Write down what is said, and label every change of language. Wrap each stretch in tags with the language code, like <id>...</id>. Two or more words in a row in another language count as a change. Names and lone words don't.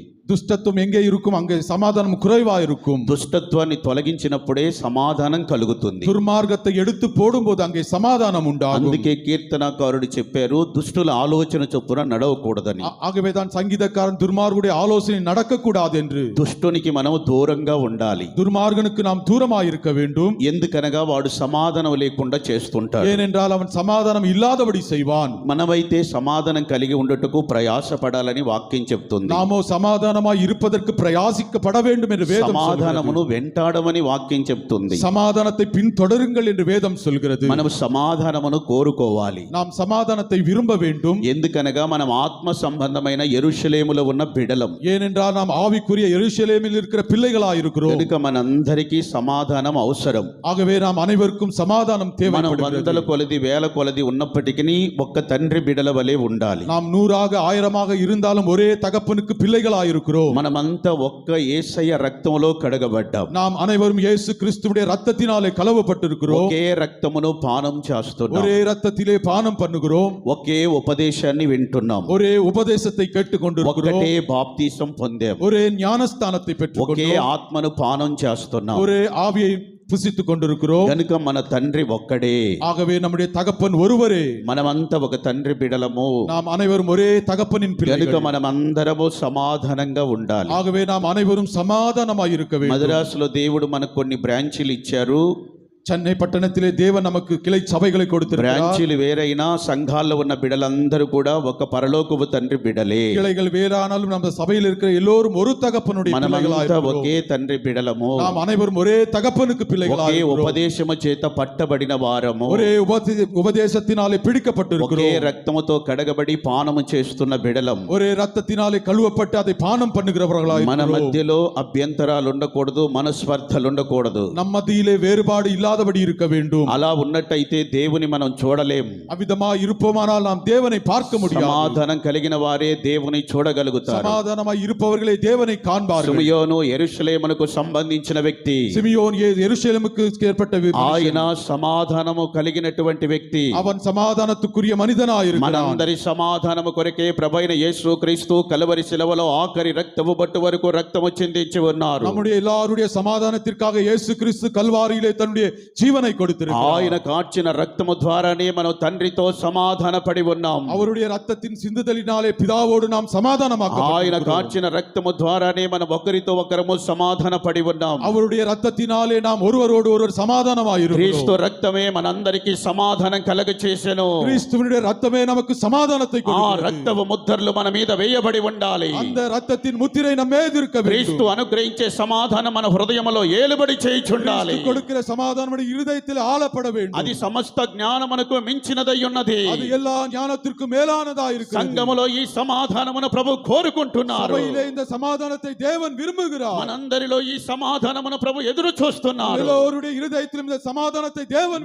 <ta>துஷ்டத்துவம் எங்கே இருக்கும் அங்கே சமாதானம் குறைவா இருக்கும்.</ta> <te>దుష్టత్వాన్ని తొలగించినప్పుడే సమాధానం కలుగుతుంది.</te> <ta>துர்மார்க்கத்தை எடுத்து போடும்போது அங்கே சமாதானம் உண்டாகும்.</ta> <te>అందుకే కీర్తనకారుడు చెప్పారు, దుష్టుల ఆలోచన చొప్పున నడవకూడదని.</te> <ta>ஆகவே தான் சங்கீதக்காரன் துர்மார்குடைய ஆலோசனை நடக்கக்கூடாது என்று.</ta> <te>దుష్టునికి మనం దూరంగా ఉండాలి.</te> <ta>துர்மார்கனுக்கு நாம் தூரமாய் இருக்க வேண்டும்.</ta> <te>ఎందుకనగా వాడు సమాధానం లేకుండా చేస్తుంటాడు.</te> <ta>ஏனென்றால் அவன் சமாதானம் இல்லாதபடி செய்வான்.</ta> <te>మనమైతే సమాధానం కలిగి ఉండటకు ప్రయాసపడాలని వాక్యం చెప్తుంది.</te> <ta>நாமோ சமாதானமாய் இருப்பதற்கு பிரயாசிக்கப்பட வேண்டும் என்று வேதம்</ta> <te>సమాధానమును</te> <ta>சொல்கிறது.</ta> <te>వెంటాడమని వాక్యం చెప్తుంది.</te> <ta>சமாதானத்தை பின்தொடருங்கள் என்று வேதம் சொல்கிறது.</ta> <te>మనం సమాధానమును కోరుకోవాలి.</te> <ta>நாம் సమాதானத்தை విரும்ப வேண்டும்.</ta> <te>ఎందుకనగా మనం ఆత్మ సంబంధమైన యెరూషలేములో ఉన్న బిడలం.</te> <ta>ஏனென்றால் நாம் ஆவிக்குரிய எருசலேமில் இருக்கிற பிள்ளைகளாய் இருக்கிறோம்.</ta> <te>కనుక మనందరికీ సమాధానం అవసరం.</te> <ta>ஆகவே நாம் அனைவருக்கும் சமாதானம்</ta> <te>మనం</te> <ta>தேவைப்படுகிறது.</ta> <te>వందల కొలది వేల కొలది ఉన్నప్పటికీ ఒక్క తండ్రి బిడల వలె ఉండాలి.</te> <ta>நாம் 100ஆக 1000ஆக இருந்தாலும் ஒரே தகப்பனுக்கு பிள்ளைகளாய் இருக்கிறோம்.</ta> <te>మనమంతా ఒక్క యేసయ్య రక్తంలో కడగబడ్డాం.</te> <ta>நாம் அனைவரும் இயேசு கிறிஸ்துவுடைய இரத்தத்தினாலே கழுவப்பட்டிருக்கிறோம்.</ta> <te>ఒకే రక్తమును పానం చేస్తున్నాం.</te> <ta>ஒரே இரத்தத்திலே பானம் பண்ணுகிறோம்.</ta> <te>ఒకే ఉపదేశాన్ని వింటున్నాం.</te> <ta>ஒரே உபதேசத்தை கேட்டுக்கொண்டிருக்கிறோம்.</ta> <te>ఒక్కటే బాప్తీసం పొందాం.</te> <ta>ஒரே ஞானஸ்தானத்தை</ta> <te>ఒకే</te> <ta>பெற்றுக்கொண்டோம்.</ta> <te>ఆత్మను పానం చేస్తున్నాం.</te> <ta>ஒரே ஆவியை புசித்துக் கொண்டிருக்கிறோம்.</ta> <te>కనుక మన తండ్రి ఒక్కడే.</te> <ta>ஆகவே நம்முடைய தகப்பன் ஒருவரே.</ta> <te>మనమంతా ఒక తండ్రి బిడలము.</te> <ta>நாம் அனைவரும் ஒரே தகப்பனின்</ta> <te>కనుక</te> <ta>பிள்ளைகள்.</ta> <te>మనమందరము సమాధానంగా ఉండాలి.</te> <ta>ஆகவே நாம் அனைவரும் சமாதானமாய் இருக்க வேண்டும்.</ta> <te>మద్రాసులో దేవుడు మనకు కొన్ని బ్రాంచీలు ఇచ్చారు.</te> <ta>சென்னை பட்டணத்திலே தேவன் நமக்கு கிளை சபைகளை கொடுத்திருக்கிறார்.</ta> <te>బ్రాంచీలు వేరైనా సంఘాల్లో ఉన్న బిడలందరూ కూడా ఒక పరలోకపు తండ్రి బిడలే.</te> <ta>கிளைகள் வேறானாலும் நம்ம சபையில் இருக்கிற எல்லோரும் ஒரு தகப்பனுடைய பிள்ளைகளாய்</ta> <te>మనమంతా</te> <ta>இருக்கிறோம்.</ta> <te>ఒకే తండ్రి బిడలము.</te> <ta>நாம் அனைவரும் ஒரே தகப்பனுக்கு பிள்ளைகளாய்</ta> <te>ఒకే</te> <ta>இருக்கிறோம்.</ta> <te>ఉపదేశము చేత పట్టబడిన వారము.</te> <ta>ஒரே உபதேசத்தினாலே</ta> <te>ఒకే</te> <ta>பிடிக்கப்பட்டிருக்கிறோம்.</ta> <te>రక్తముతో కడగబడి పానము చేస్తున్న బిడలం.</te> <ta>ஒரே ரத்தத்தினாலே கழுவப்பட்டு அதை பானம் பண்ணுகிறவர்களாய்</ta> <te>మన</te> <ta>இருக்கிறோம்.</ta> <te>మధ్యలో అభ్యంతరాలు ఉండకూడదు, మనస్పర్ధలు ఉండకూడదు.</te> <ta>நம் மத்தியிலே வேறுபாடு இல்லாதபடி இருக்க வேண்டும்.</ta> <te>అలా ఉన్నట్టయితే దేవుని మనం చూడలేం.</te> <ta>அவ்விதமாய் இருப்போமானால் நாம் தேவனை பார்க்க முடியாது.</ta> <te>సమాధానం కలిగిన వారే దేవుని చూడగలుగుతారు.</te> <ta>சமாதானமாய் இருப்பவர்களே தேவனை காண்பார்கள்.</ta> <te>సిమియోను యెరూషలేమునకు సంబంధించిన వ్యక్తి.</te> <ta>சிமியோன் எருசலேமுக்கு ஏற்பட்ட</ta> <te>ఆయన సమాధానము కలిగినటువంటి వ్యక్తి.</te> <ta>அவன் சமாதானத்துக்குரிய மனிதனாய் இருக்கிறான்.</ta> <te>మనందరి సమాధానము కొరకే ప్రభువైన యేసు క్రీస్తు కలువరి శిలువలో ఆఖరి రక్తము బట్టు వరకు రక్తము చిందించి ఉన్నారు.</te> <ta>நம்முடைய எல்லாருடைய சமாதானத்திற்காக இயேசு கிறிஸ்து கல்வாரியிலே தன்னுடைய ஜீவனை கொடுத்திருக்கிறார்.</ta> <te>ఆయన కార్చిన రక్తము ద్వారానే మనం తండ్రితో సమాధానపడి ఉన్నాం.</te> <ta>அவருடைய ரத்தத்தின் சிந்துதலினாலே பிதாவோடு நாம்</ta> <te>ఆయన</te> <ta>சமாதானமாக்கப்பட்டிருக்கிறோம்.</ta> <te>కార్చిన రక్తము ద్వారానే మనం ఒకరితో ఒకరము సమాధానపడి ఉన్నాం.</te> <ta>அவருடைய ரத்தத்தினாலே நாம் ஒருவரோடு ஒருவர் சமாதானமாயிருக்கிறோம்.</ta> <te>క్రీస్తు రక్తమే మనందరికీ సమాధానం కలగచేసెను.</te> <ta>கிறிஸ்துவினுடைய ரத்தமே நமக்கு சமாதானத்தை</ta> <te>ఆ</te> <ta>கொடுக்கிறது.</ta> <te>రక్తపు ముద్రలు మన మీద వేయబడి ఉండాలి.</te> <ta>அந்த ரத்தத்தின் முத்திரை நம்ம மீது இருக்க</ta> <te>క్రీస్తు</te> <ta>வேண்டும்.</ta> <te>అనుగ్రహించే సమాధానం మన హృదయములో ఏలుబడి చేయుచుండాలి.</te> <ta>கிறிஸ்து கொடுக்கிற சமாதானம் நம்முடைய இருதயத்தில் ஆளப்பட வேண்டும்.</ta> <te>అది సమస్త జ్ఞానమునకు మించినదై ఉన్నది.</te> <ta>அது எல்லா ஞானத்திற்கும் மேலானதா இருக்கிறது.</ta> <te>సంఘములో ఈ సమాధానమును ప్రభు కోరుకుంటున్నారు.</te> <ta>சபையிலே இந்த சமாதானத்தை தேவன் விரும்புகிறார்.</ta> <te>మనందరిలో ఈ సమాధానమును ప్రభు ఎదురు చూస్తున్నారు.</te> <ta>எல்லோருடைய இருதயத்திலும் இந்த சமாதானத்தை தேவன்</ta>